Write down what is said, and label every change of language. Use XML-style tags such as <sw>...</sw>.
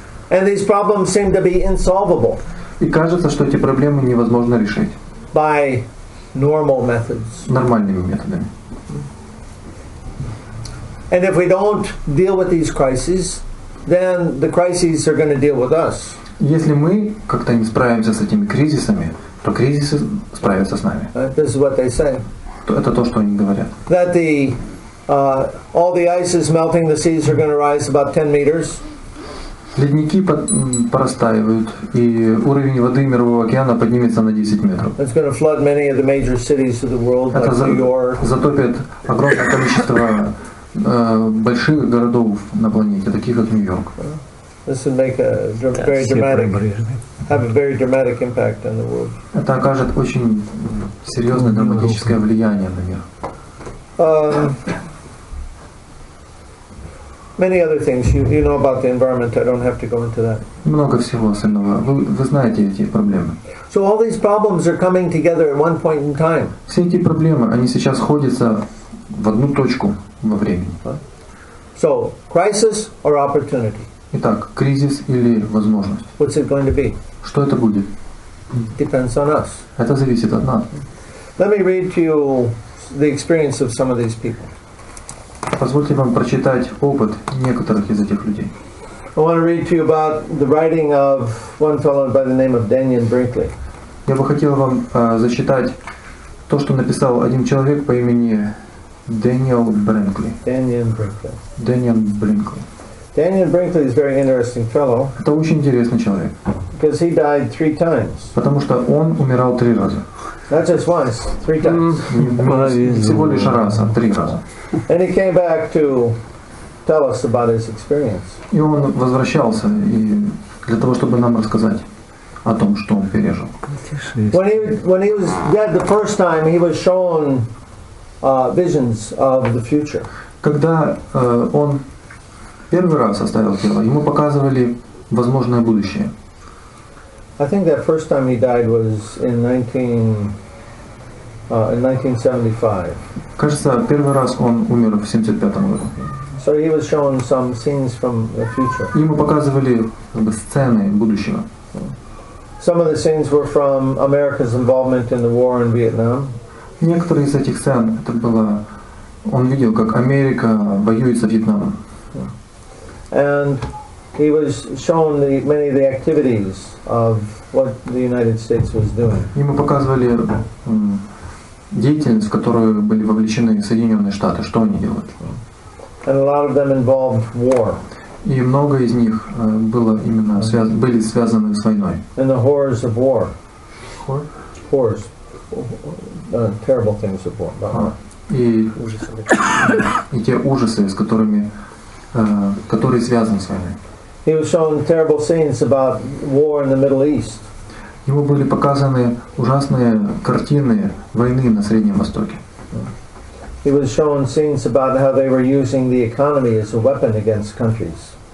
<en>And these problems seem to be insolvable</en> <ru>И кажется, что эти проблемы невозможно решить</ru> <en>by normal methods.</en> <ru>нормальными методами.</ru> <en>And if we don't deal with these crises, then the crises are going to deal with us.</en> <ru>Если мы как-то не справимся с этими кризисами, то кризисы справятся с нами.</ru> <en>This is what they say.</en> <ru>Это то, что они говорят.</ru> <en>That all the ice is melting, the seas are going to rise about 10 meters.</en> <ru>Ледники порастаивают, и уровень воды Мирового океана поднимется на 10 метров.</ru> <en>It's going to flood many of the major cities of the world, like New York.</en> <ru>Это затопит огромное количество больших городов на планете, таких как Нью-Йорк.</ru> <en>This would make a very dramatic impact on the world.</en> <ru>Это окажет очень серьезное драматическое влияние на мир.</ru> <en>many other things. You know about the environment. I don't have to go into that.</en> <ru>Много всего остального. Вы знаете эти проблемы.</ru> <en>So all these problems are coming together at one point in time.</en> <ru>Все эти проблемы, они сейчас сходятся в одну точку во времени.</ru> <en>So, crisis or opportunity?</en> <ru>Итак, кризис или возможность?</ru> <en>What's it going to be?</en> <ru>Что это будет?</ru> <en>Depends on us.</en> <ru>Это зависит от нас.</ru> <en>Let me read to you the experience of some of these people.</en> <ru>Позвольте вам прочитать опыт некоторых из этих людей.</ru> <en>I want to read to you about the writing of one fellow by the name of Daniel Brinkley.</en> <ru>Я бы хотел вам зачитать то, что написал один человек по имени Дэниел Бринкли.</ru> <en>Daniel Brinkley.</en> <ru>Дэниел Бринкли.</ru> <en>Daniel Brinkley is a very interesting fellow.</en> <ru>Это очень интересный человек.</ru> <en>Because he died 3 times.</en> <ru>Потому что он умирал 3 раза.</ru> <en>Not just once, 3 times.</en> <ru>Не всего лишь раз, а 3 раза.</ru> <en>And he came back to tell us about his experience.</en> <ru>И он возвращался для того, чтобы нам рассказать о том, что он пережил.</ru> <en>When he was dead the first time, he was shown visions of the future.</en> <ru>Когда он первый раз оставил тело, ему показывали возможное будущее.</ru> <en>I think that first time he died was in 1975.</en> <ru>Кажется, первый раз он умер в 1975 году.</ru> <en>So he was shown some scenes from the future.</en> <ru>Ему показывали сцены будущего.</ru> <en>Some of the scenes were from America's involvement in the war in Vietnam.</en> <ru>Некоторые из этих сцен, это было, он видел, как Америка воюет со Вьетнамом.</ru> <en>And he was shown many of the activities of what the United States was doing.</en> <ru>Ему показывали деятельность, в которую были вовлечены Соединенные Штаты, что они делают.</ru> <en>And a lot of them involved war.</en> <ru>И много из них были связаны с войной.</ru> <en>And the horrors of war. Horrors. Terrible things of war.</en> <ru>И те ужасы, с которые связаны с войной.</ru> <en>He was shown terrible scenes about war in the Middle East.</en> <ru>Ему были показаны ужасные картины войны на Среднем Востоке.</ru> <en>He was shown scenes about how they were using the economy as a weapon against countries.</en>